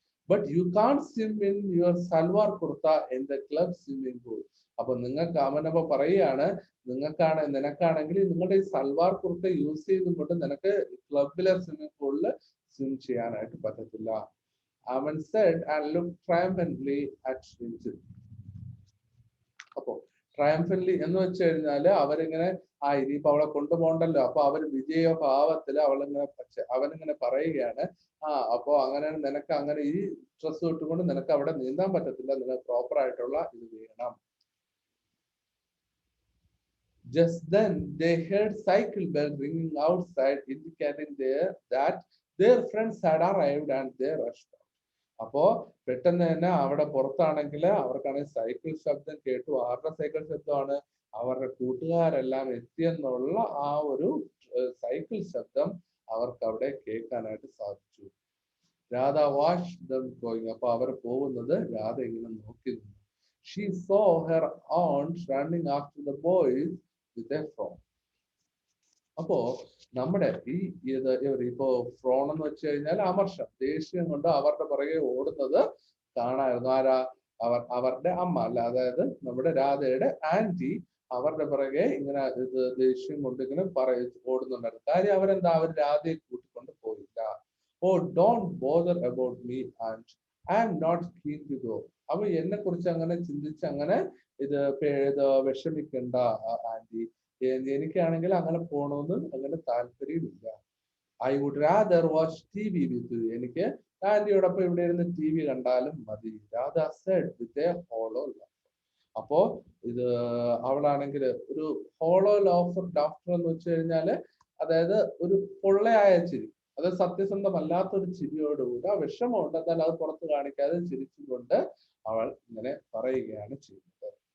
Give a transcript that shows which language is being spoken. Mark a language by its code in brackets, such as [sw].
[en] But you can't swim in your salwar kurta in the club swimming pool. [ml] അപ്പൊ നിങ്ങൾക്ക് അവനപ്പോ പറയാണ്, നിനക്കാണെങ്കിൽ നിങ്ങളുടെ ഈ സൽവാർ കുർത്ത യൂസ് ചെയ്തുകൊണ്ട് നിനക്ക് ക്ലബിലെ സ്വിമ്മിംഗ് പൂളിൽ സ്വിം ചെയ്യാനായിട്ട് പറ്റത്തില്ല. അവൻ [en] said and looked triumphantly at Shinjit. അപ്പോ [ml] ട്രയംഫലി എന്ന് വെച്ച് കഴിഞ്ഞാല് അവരിങ്ങനെ ഇനിയിപ്പോ അവളെ കൊണ്ടുപോകണ്ടല്ലോ, അപ്പൊ അവര് വിജയഭാവത്തില് അവനിങ്ങനെ പറയുകയാണ്, അപ്പോ അങ്ങനെ നിനക്ക് അങ്ങനെ ഈ ഡ്രസ് ഇട്ടുകൊണ്ട് നിനക്ക് അവിടെ നീന്താൻ പറ്റത്തില്ല, നിനക്ക് പ്രോപ്പർ ആയിട്ടുള്ള ഇത് വേണം. [en] Just then they heard cycle bell ringing outside, indicating that their friends had arrived and they rushed out. [ml] അപ്പോ പെട്ടെന്ന് തന്നെ അവിടെ പുറത്താണെങ്കിൽ അവർക്കാണെങ്കിൽ സൈക്കിൾ ശബ്ദം കേട്ടു. ആരുടെ സൈക്കിൾ ശബ്ദമാണ്? അവരുടെ കൂട്ടുകാരെല്ലാം എത്തിയെന്നുള്ള ആ ഒരു സൈക്കിൾ ശബ്ദം അവർക്ക് അവിടെ കേൾക്കാനായിട്ട് സാധിച്ചു. Radha [en] Watch them going. [ml] അപ്പൊ അവർ പോകുന്നത് രാധ ഇങ്ങനെ നോക്കി നിന്നു. [en] She saw her aunt running after the boys with a phone. [ml] അപ്പോ നമ്മുടെ ഇപ്പോ ഫ്രോൺ എന്ന് വെച്ച് കഴിഞ്ഞാൽ അമർഷം, ദേഷ്യം കൊണ്ട് അവരുടെ പുറകെ ഓടുന്നത് കാണായിരുന്നു. ആരാ? അവരുടെ അമ്മ അല്ല, അതായത് നമ്മുടെ രാധയുടെ ആന്റി അവരുടെ പുറകെ ഇങ്ങനെ ദേഷ്യം കൊണ്ട് ഇങ്ങനെ ഓടുന്നുണ്ടായിരുന്നു. കാര്യം അവരെന്താ, അവർ രാധയെ കൂട്ടിക്കൊണ്ട് പോയില്ല. [en] Don't bother about me, aunt. I am not keen to go. [ml] അപ്പൊ എന്നെ കുറിച്ച് അങ്ങനെ ചിന്തിച്ച് അങ്ങനെ ഇത് വിഷമിക്കണ്ട ആന്റി, എനിക്കാണെങ്കിൽ അങ്ങനെ പോണമെന്ന് അങ്ങനെ താല്പര്യമില്ല. [en] I would rather watch TV with you. [ml] എനിക്ക് ആന്റിയോടൊപ്പം ഇവിടെ ഇരുന്ന് TV കണ്ടാലും മതി. [en] Radha said with a hollow laugh. [ml] അപ്പോ ഇത് അവളാണെങ്കിൽ ഒരു ഹോളോ laughter എന്ന് വെച്ച് കഴിഞ്ഞാല് അതായത് ഒരു പൊള്ളയായ ചിരി, അത് സത്യസന്ധമല്ലാത്തൊരു ചിരിയോടുകൂടി ആ വിഷമമുണ്ട്, എന്നാൽ അത് പുറത്ത് കാണിക്കാതെ ചിരിച്ചുകൊണ്ട് അവൾ ഇങ്ങനെ പറയുകയാണ് ചെയ്യുന്നത്.